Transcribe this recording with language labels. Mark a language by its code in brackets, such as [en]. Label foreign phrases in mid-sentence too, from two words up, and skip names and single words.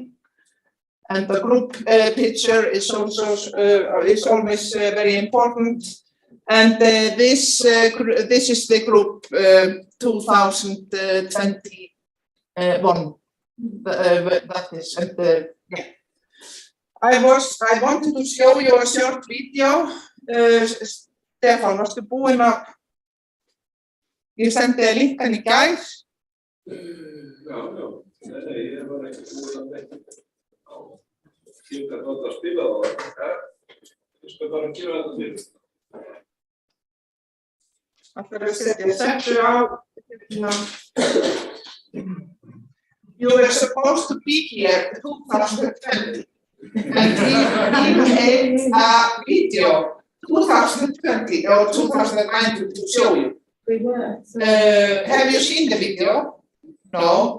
[en] And the group picture is also is always very important. And this is the group 2021. That is. And, yeah. I wanted to show you a short video. [is] Stefán, varstu búinn að? Ég sendi þér linkan í gær. Já. Ég var ekki búinn að vekja. Ég kann nota að spila það. Ég skal bara gera þetta fyrir. Ætlar að setja settu á. [en] You were supposed to be here 2020. And we made a video 2020 or 2019 to show you. We were. Have you seen the video? No.